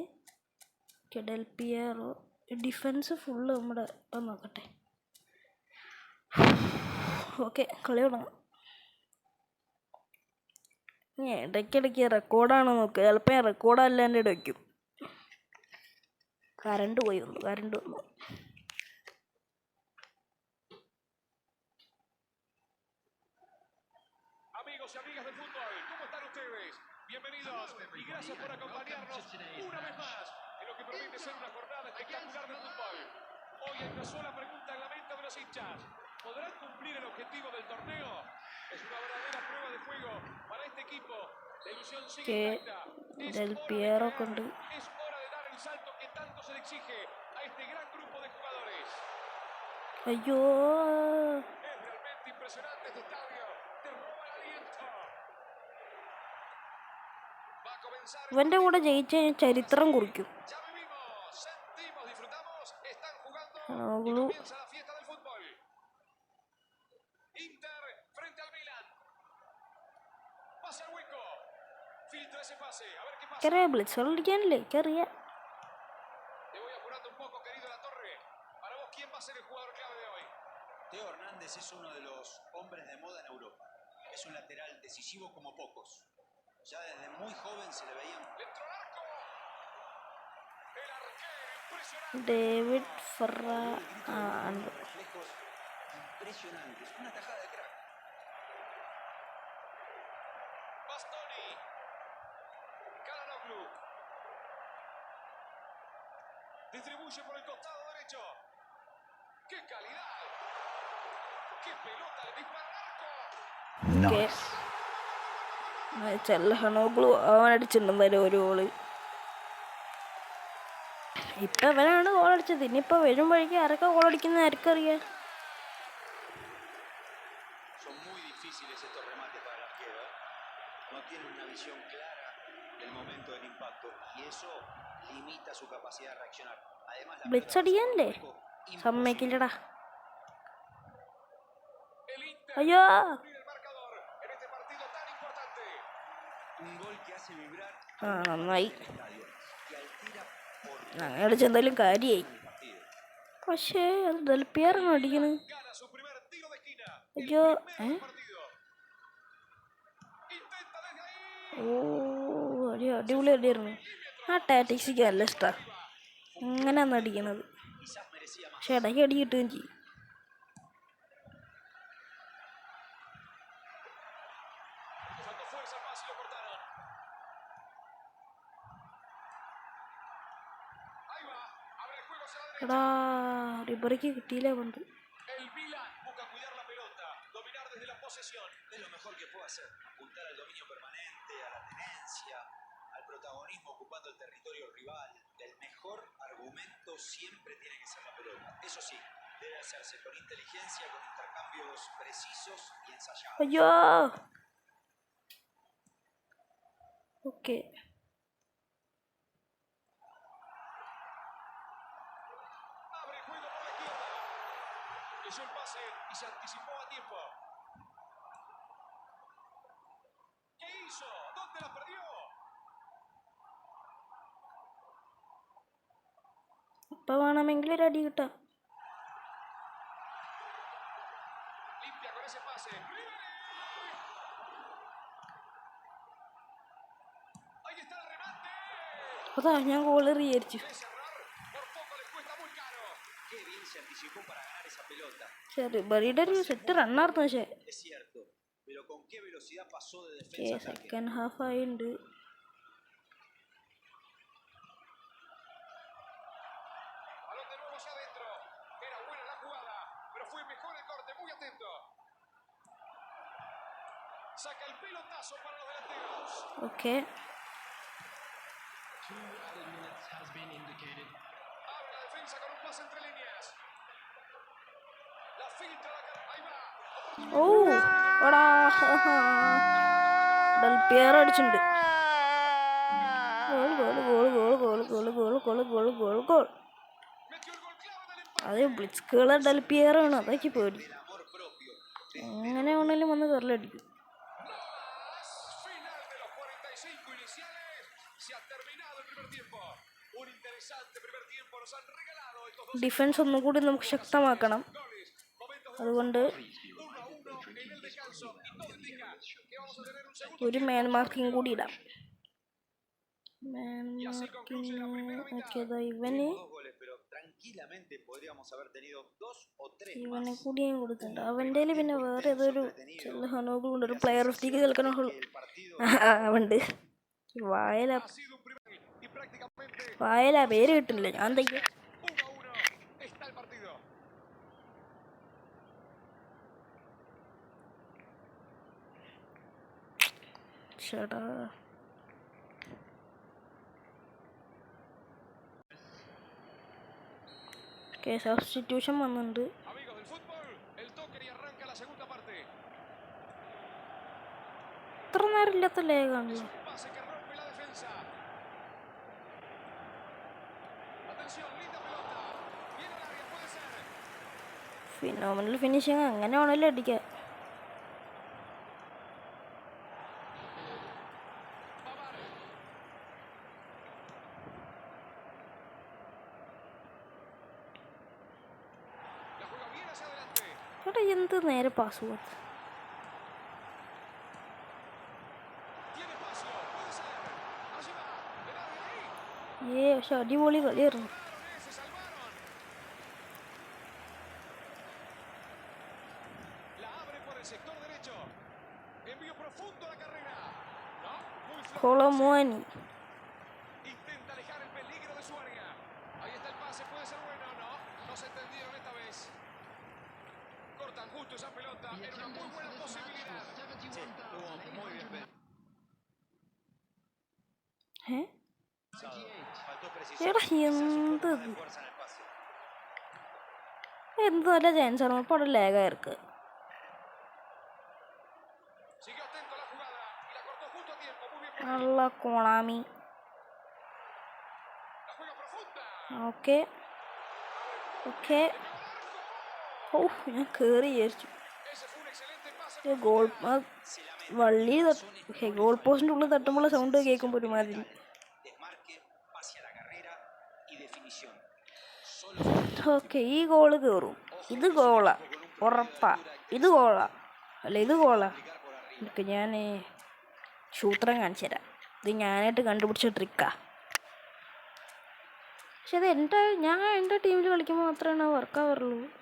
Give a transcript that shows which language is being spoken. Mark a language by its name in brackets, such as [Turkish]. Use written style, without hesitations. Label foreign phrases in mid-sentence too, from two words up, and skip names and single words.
[Malayalam] ഡെൽപിയറോ. [English] defense full [Malayalam] നമ്മുടെ നോക്കട്ടെ. ഓക്കെ, കളി തുടങ്ങാം. ഇടയ്ക്കിടയ്ക്ക് റെക്കോർഡാണോ നോക്കുക? ചിലപ്പോൾ ഞാൻ റെക്കോർഡല്ലാണ്ട് ഇടയ്ക്കും. കറണ്ട് പോയി വന്നു, കറണ്ട് വന്നു. [Spanish] Amigos y amigas del fútbol, ¿cómo están ustedes? Bienvenidos y gracias por acompañarnos una vez más en lo que promete ser una jornada espectacular de fútbol. Hoy hay una sola pregunta en la mente de los hinchas. ¿Podrán cumplir el objetivo del torneo? Es una verdadera prueba de fuego para este equipo. La ilusión sigue intacta. Es hora de dar el salto que tanto se le exige a este gran grupo de jugadores. [Malayalam] അയ്യോ, [Spanish] Es realmente impresionante este estadio. Te roba el aliento. Va a comenzar. [Malayalam] ഇവൻ്റെ കൂടെ ജയിച്ച ചരിത്രം കുറിക്കും. [Spanish] Ya vivimos, sentimos, disfrutamos. Están jugando y [Malayalam] ആകുളു. [Spanish] comienza la fiesta del fútbol. Inter frente al Milan. Pasa el hueco. Filtra ese pase. A ver qué pasa. [Malayalam] എനിക്കറിയാം, ബ്ലിറ്റ്സ് കളിക്കാനല്ലേ എനിക്കറിയാം. [Spanish] Te voy apurando un poco, querido La Torre. Para vos, ¿quién va a ser el jugador clave de hoy? Teo Hernández es uno de los hombres de moda en Europa. Es un lateral decisivo como pocos. Ya desde muy joven se le veían. Dentro del arco. El arquero impresionante. [Malayalam] ഡേവിഡ് ഫെറ. [Spanish] Reflejos impresionantes. Una tajada de crack. Bastoni. Calhanoglu. Distribuye por el costado derecho. ¡Qué calidad! ¡Qué pelota! Le dispara al arco. [Malayalam] ചെല്ലഹണോഗ്ലു അവൻ അടിച്ചിട്ടുണ്ടായിരുന്നു ഒരു ഗോള്. ഇപ്പം അവനാണ് ഗോളടിച്ചത്. ഇനിയിപ്പോൾ വരുമ്പോഴേക്കും ആരൊക്കെ ഗോളടിക്കുന്നത് ആർക്കറിയാം. [Spanish] Son muy difíciles estos remates para el arquero. No tiene una visión clara del momento del impacto y eso limita su capacidad de reaccionar. Además, la [Malayalam] ബ്ലിറ്റ്സ് അടിയാനല്ലേ സമ്മതിക്കില്ലടാ. [Spanish] El Inter. [Malayalam] അയ്യോ, [Spanish] Abrir el marcador en este partido tan importante. un gol que hace vibrar [Malayalam] നന്നായി. [Spanish] el estadio y altera por [Malayalam] അങ്ങനെ അടിച്ച എന്തായാലും കാര്യമായി. [Spanish] el partido. [Malayalam] പക്ഷേ അത് ഡെൽപിയറാണ് അടിക്കണത്. [Spanish] Gana su primer tiro de esquina. [Malayalam] അയ്യോ, [Spanish] Primero del partido. Intenta desde ahí. [Malayalam] അടിപൊളി അടിയായിരുന്നു. ആ ടാറ്റിക്സിക്ക് നല്ല ഇഷ്ടമാണ്. അങ്ങനെയാണ് അടിക്കണത്. [Spanish] Quizás merecía más. [Malayalam] പക്ഷെ ഇടയ്ക്ക് അടി കിട്ടുകയും ചെയ്യും. [Spanish] Faltó fuerza más y lo cortaron. Ahí va. Abre el juego hacia la derecha. [Malayalam] എടാ റിബറിക്ക് കിട്ടിയില്ലേ പന്ത്. [Spanish] El Milan busca cuidar la pelota, dominar desde la posesión. Es lo mejor que puede hacer. Apuntar al dominio permanente, a la tenencia, al protagonismo ocupando el territorio rival. El mejor argumento siempre tiene que ser la pelota. Eso sí, debe hacerse con inteligencia, con intercambios precisos y ensayados. [Malayalam] അയ്യോ. ഓക്കെ. [Spanish] Abre el juego por la izquierda. Leyó el pase y se anticipó a tiempo. ¿Qué hizo? ¿Dónde la perdió? [Malayalam] ഇപ്പം വേണമെങ്കിൽ ഒരു അടി കിട്ടാം. [Spanish] Limpia con ese pase. Ahí está el remate. [Malayalam] അതാ ഞാൻ ഗോള് വിചാരിച്ചു. [Spanish] De cerrar, por poco les cuesta muy caro. Qué bien se anticipó para ganar esa pelota. [Malayalam] റിബറിയുടെ ഒരു സെറ്റ് റണ്ണായിരുന്നു. പക്ഷേ [Spanish] Es cierto, pero con qué velocidad pasó de [Malayalam] ഓക്കെ [Spanish] defensa a ataque. [English] second half [Malayalam] ആയിട്ടുണ്ട്. [Spanish] Balón de nuevo hacia adentro. Era buena la jugada, pero fue mejor el corte. Muy atento. Saca el pelotazo para los delanteros. [Malayalam] ഓക്കെ. [Spanish] Abre la defensa con un pase entre líneas. La filtra la cara. Ahí va. [Malayalam] ഓ എടാ ഡൽപിയർ അടിച്ചിട്ടുണ്ട്. ഗോൾ ഗോൾ ഗോൾ ഗോൾ ഗോൾ ഗോൾ ഗോൾ ഗോൾ ഗോൾ ഗോൾ ഗോൾ. [Spanish] Metió el gol clave del empate. [Malayalam] അത് ബ്ലിറ്റ്സ്കുള്ള ഡൽപിയറാണ്. അതൊക്കെ പേടി. [Spanish] El amor propio. [Malayalam] എങ്ങനെ വേണേലും വന്ന് കയറിലടിക്കും. [Spanish] Final de los 45 iniciales. Se ha terminado el primer tiempo. Un interesante primer tiempo nos han regalado estos dos [Malayalam] ഡിഫൻസ് ഒന്നും കൂടി നമുക്ക് ശക്തമാക്കണം. [Spanish] goles. Momentos de [Malayalam] അതുകൊണ്ട് [Spanish] 1-1 en el descanso. Y todo indica que vamos a tener un segundo [Malayalam] ഒരു [English] man marking [Malayalam] കൂടി ഇടാം. [English] man marking okay. [Malayalam] ഇവന് [Spanish] Tuvimos 2 goles, pero tranquilamente podríamos haber tenido 2 o 3 [Malayalam] ഇവനെ [Spanish] más. [Malayalam] കൂടി ഞാൻ കൊടുത്തിട്ടുണ്ട്. അവൻ്റെ പിന്നെ വേറെ ഏതൊരു ചില ഹനോകളുണ്ട്. ഒരു [English] player of the [Malayalam] കേൾക്കണുള്ളൂ. [Spanish] El partido [Malayalam] ഉണ്ട് വായല [Spanish] ha sido un primer y prácticamente [Malayalam] വായല പേര് കിട്ടില്ല. ഞാൻ തയ്യ [Spanish] 1-1 está el partido. [Malayalam] ചേട്ടാ. [English] okay substitution [Malayalam] വന്നിട്ടുണ്ട്. [Spanish] Amigos del fútbol, el toque y arranca la segunda parte. [Malayalam] ഇത്ര നേരം ഇല്ലാത്ത ലേഖാണല്ലോ. [Spanish] Un pase que rompe la defensa. Atención, linda pelota. Viene al área, puede ser. [English] phenomenal finishing [Malayalam] അങ്ങനെ വേണമല്ലോ അടിക്കാൻ. [Spanish] Pavard. La juega bien hacia adelante. [Malayalam] ചേട്ടാ എന്ത് നേരെ പാസ് പോകാത്ത. [Spanish] Tiene espacio, puede ser. Allí va. Le da de ahí. [Malayalam] പക്ഷെ അടിപൊളി കളിയായിരുന്നു. [Spanish] Se salvaron. La abre por el sector derecho. Envío profundo a la carrera. No, muy flojo. [Malayalam] കൊളമോനി. [Spanish] Intenta alejar el peligro de su área. Ahí está el pase, puede ser bueno, ¿no? No se entendieron esta vez. Cortan justo esa pelota. Era una muy buena posibilidad. sí, estuvo muy bien pensado. Faltó precisión. [Malayalam] എടാ [Spanish] Quizás un poco más [Malayalam] എന്ത് [Spanish] de fuerza en el pase. [Malayalam] എന്ത് നല്ല ചാൻസ് ആണ്. ഇപ്പോൾ അവിടെ ലേഖായിരിക്കുക. [Spanish] Siguió atento a la jugada y la cortó justo a tiempo. Muy bien. [Malayalam] നല്ല കോണാമി. [Spanish] La juega profunda. [English] okay okay. [Malayalam] ഓ ഞാൻ കയറി വിചാരിച്ചു. [Spanish] Ese fue un excelente pase. [Malayalam] ഗോൾ [Spanish] Se lamenta. [Malayalam] വള്ളി ഗോൾ പോസ്റ്റിൻ്റെ ഉള്ളിൽ തട്ടുമ്പോൾ സൗണ്ട് കേൾക്കുമ്പോൾ ഒരുമാതിരി. [Spanish] Desmarque, pase a la carrera y definición. Solo [Malayalam] ഓക്കെ ഈ ഗോള് കയറും. ഇത് ഗോളാ ഉറപ്പാ. ഇത് ഗോളാ അല്ല ഇത് ഗോളാ. എനിക്ക് ഞാൻ സൂത്രം കാണിച്ചു തരാം. ഇത് ഞാനായിട്ട് കണ്ടുപിടിച്ച ട്രിക്കാ. പക്ഷെ അത് ഞാൻ എൻ്റെ ടീമിൽ കളിക്കുമ്പോൾ മാത്രമേ വർക്കാവാറുള്ളൂ.